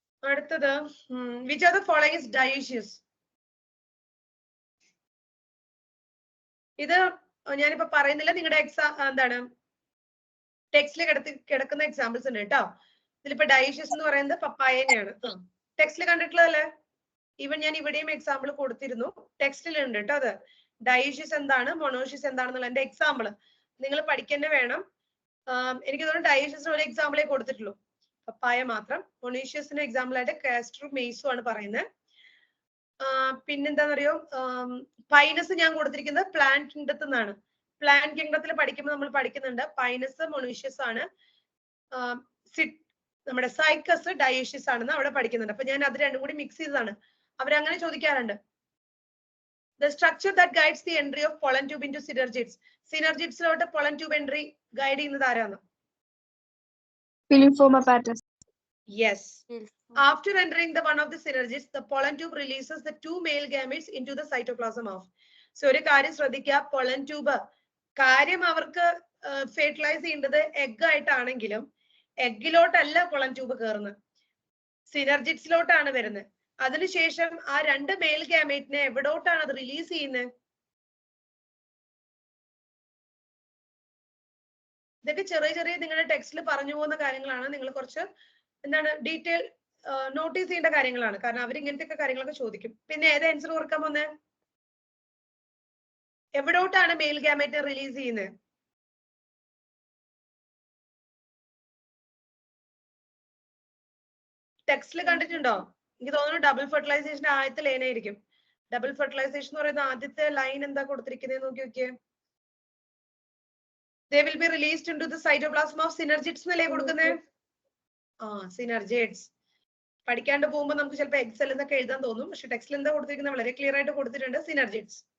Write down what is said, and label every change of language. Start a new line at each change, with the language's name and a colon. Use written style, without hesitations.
Malayalam: അടുത്തത്
English: which of the following is dioecious?
Malayalam: ഇത് ഞാനിപ്പോ പറയുന്നില്ല, നിങ്ങളുടെ എന്താണ് ടെക്സ്റ്റിൽ കിടക്കുന്ന എക്സാമ്പിൾസ് ഉണ്ട് കേട്ടോ. ഇതിലിപ്പോ ഡയോഷ്യസ് എന്ന് പറയുന്നത് പപ്പായനെയാണ്. ടെക്സ്റ്റിൽ കണ്ടിട്ടുള്ളതല്ലേ? ഈവൻ ഞാൻ ഇവിടെയും എക്സാമ്പിൾ കൊടുത്തിരുന്നു. ടെക്സ്റ്റിലുണ്ട് കേട്ടോ. അത് ഡയോഷ്യസ് എന്താണ് മൊണോഷ്യസ് എന്താണെന്നുള്ള എന്റെ എക്സാമ്പിൾ നിങ്ങൾ പഠിക്കേണ്ട വേണം. എനിക്ക് തോന്നുന്നു ഡയോഷ്യസിന് ഒരു എക്സാമ്പിളേ കൊടുത്തിട്ടുള്ളൂ, പപ്പായ മാത്രം. മൊണീഷ്യസിന്റെ എക്സാമ്പിൾ ആയിട്ട് കാസ്റ്ററും മെയ്സും ആണ് പറയുന്നത്. പിന്നെന്താണെന്നറിയോ, പൈനസ് ഞാൻ കൊടുത്തിരിക്കുന്നത് പ്ലാന്റ് കിങ്ഡത്തിൽ നിന്നാണ്. പ്ലാന്റ് കിങ്ഡത്തിൽ പഠിക്കുമ്പോൾ നമ്മൾ പഠിക്കുന്നുണ്ട് പൈനസ് മൊണീഷ്യസ് ആണ്, നമ്മുടെ സൈക്കസ് ഡയോഷ്യസ് ആണെന്ന് അവിടെ പഠിക്കുന്നുണ്ട്. അപ്പൊ ഞാൻ അത് രണ്ടും കൂടി മിക്സ് ചെയ്തതാണ്. അവരങ്ങനെ ചോദിക്കാറുണ്ട്.
English: The structure that guides the entry of pollen tube into synergids.
Malayalam: Synergidsലോട്ട് pollen tube entry guide ചെയ്യുന്നത് ആരാണ്?
English: Filiform apparatus. Yes. After entering the one of the synergids, the pollen tube releases the two male gametes into the cytoplasm of.
Malayalam: So ഒരു കാര്യം ശ്രദ്ധിക്കുക, pollen tube കാര്യം അവർക്ക് fertilise ചെയ്യേണ്ടത് egg ആയിട്ടാണെങ്കിലും എഗ്ഗിലോട്ടല്ല pollen tube കയറുന്നത്, സിനർജിഡ്സിലോട്ടാണ് വരുന്നത്. അതിനുശേഷം ആ രണ്ട് മെയിൽ ഗാമേറ്റിനെ എവിടോട്ടാണ് അത് റിലീസ് ചെയ്യുന്നത്? ഇതൊക്കെ ചെറിയ നിങ്ങളുടെ ടെക്സ്റ്റിൽ പറഞ്ഞു പോകുന്ന കാര്യങ്ങളാണ്. നിങ്ങൾ കുറച്ച് എന്താണ് ഡീറ്റെയിൽ നോട്ടീസ് ചെയ്യേണ്ട കാര്യങ്ങളാണ്. കാരണം അവർ ഇങ്ങനത്തെ കാര്യങ്ങളൊക്കെ ചോദിക്കും. പിന്നെ ഏത് ആൻസർ ഓർക്കാൻ പോന്നെ? എവിടോട്ടാണ് മെയിൽ ഗാമേറ്റിനെ റിലീസ് ചെയ്യുന്നത്? ടെക്സ്റ്റിൽ കണ്ടിട്ടുണ്ടോ? എനിക്ക് തോന്നുന്നു ഡബിൾ ഫെർട്ടിലൈസേഷൻ ആദ്യത്തെ ലൈനായിരിക്കും. ഡബിൾ ഫെർട്ടിലൈസേഷൻ എന്ന് പറയുന്ന ആദ്യത്തെ ലൈൻ എന്താ കൊടുത്തിരിക്കുന്നത് നോക്കി നോക്കിയേ.
English: They will be released into the cytoplasm of synergids
Malayalam: എന്നല്ലേ കൊടുക്കുന്നത്?
English: synergids.
Malayalam: പഠിക്കാണ്ട് പോകുമ്പോൾ നമുക്ക് ചിലപ്പോൾ എക്സൽ എന്നൊക്കെ എഴുതാൻ തോന്നും, പക്ഷെ ടെക്സ്റ്റിൽ എന്താ കൊടുത്തിരിക്കുന്നത് വളരെ ക്ലിയർ ആയിട്ട് കൊടുത്തിട്ടുണ്ട്, synergids.